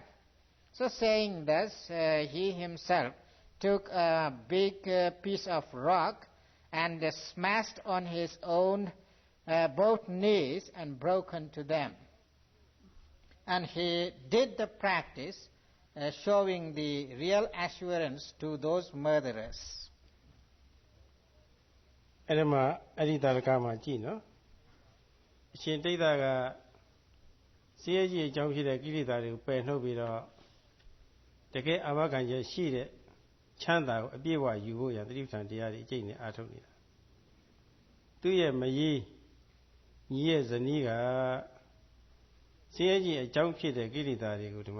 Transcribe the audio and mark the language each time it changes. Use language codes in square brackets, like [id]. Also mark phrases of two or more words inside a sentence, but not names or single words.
[en] So saying thus, he himself took a big piece of rock and smashed on his own both knees and broken to them. And he did the practice, showing the real assurance to those murderers. [my] အဲ့ဒါမှအဲ့ဒီတာရကမှာကြည့်နော်အရှင်တိဋ္ဌကစည်းရဲကြီးအကြောင်းဖြစ်တဲ့ကိလေသာတွေကိုပယ်နှုတ်ပြီးတော့တကယ်အာမခံချက်ရှိတဲ့ချမ်းသာကိုအပြည့်အဝယူ ဖို့ရသတိပဋ္ဌာန်တရားတွေအကျင့်နဲ့အားထုတ်နေတာသူရဲ့မကြီးညီရဲ့ဇနီးကစည်းရဲကြီးအကြောင်းဖြစ်တဲ့ကိလေသာတွေကိုဒီမှာ